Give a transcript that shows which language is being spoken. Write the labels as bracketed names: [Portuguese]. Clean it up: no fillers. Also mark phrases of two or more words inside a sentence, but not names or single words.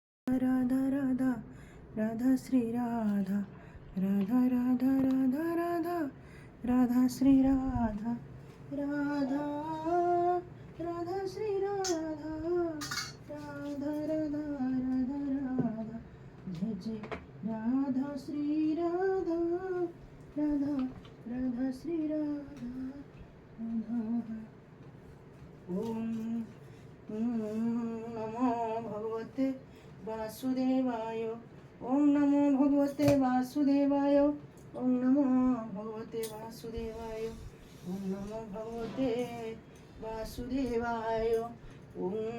[Sanskrit] राधा राधा राधा श्री राधा राधा राधा राधा राधा राधा श्री राधा राधा राधा श्री राधा राधा राधा राधा राधा जय जय राधा श्री राधा राधा राधा श्री राधा राधा ओम नमो भगवते वासुदेवाय ओम नमो भगवते वासुदेवाय ओम नमो भगवते वासुदेवाय ओम नमो भगवते वासुदेवाय ओम